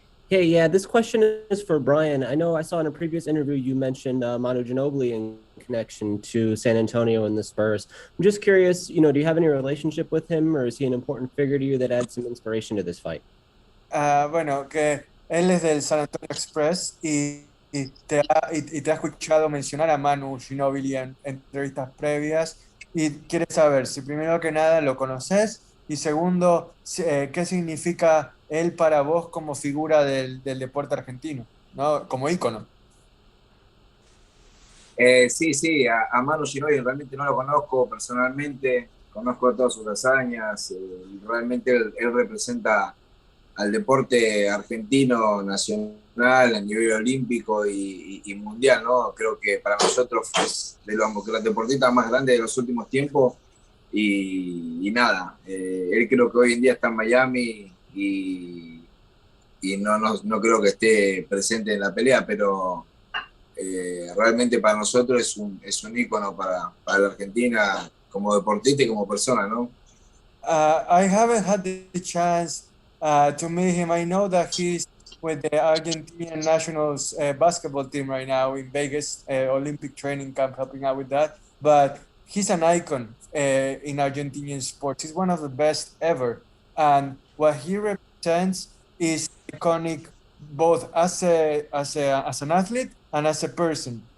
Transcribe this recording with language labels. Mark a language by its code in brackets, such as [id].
[en] Hey, yeah, this question is for Brian. I know I saw in a previous interview you mentioned Manu Ginobili in connection to San Antonio and the Spurs. I'm just curious, do you have any relationship with him, or is he an important figure to you that adds some inspiration to this fight? [es] Bueno, que él es del San Antonio Express y te ha escuchado mencionar a Manu Ginobili en entrevistas previas y quiere saber si primero que nada lo conoces y segundo, qué significa él para vos como figura del deporte argentino, ¿no? Como ícono. Sí, a Manu Ginobili realmente no lo conozco personalmente, conozco todas sus hazañas, realmente él representa al deporte argentino nacional a nivel olímpico y mundial, ¿no? Creo que para nosotros es de los deportistas más grandes de los últimos tiempos y nada, él creo que hoy en día está en Miami y no creo que esté presente en la pelea, pero realmente para nosotros es un ícono para la Argentina como deportista y como persona, ¿no? [en] I haven't had the chance to meet him. I know that he's with the Argentinian nationals basketball team right now in Vegas, Olympic training camp, helping out with that. But he's an icon in Argentinian sports. He's one of the best ever. And what he represents is iconic both as an athlete and as a person.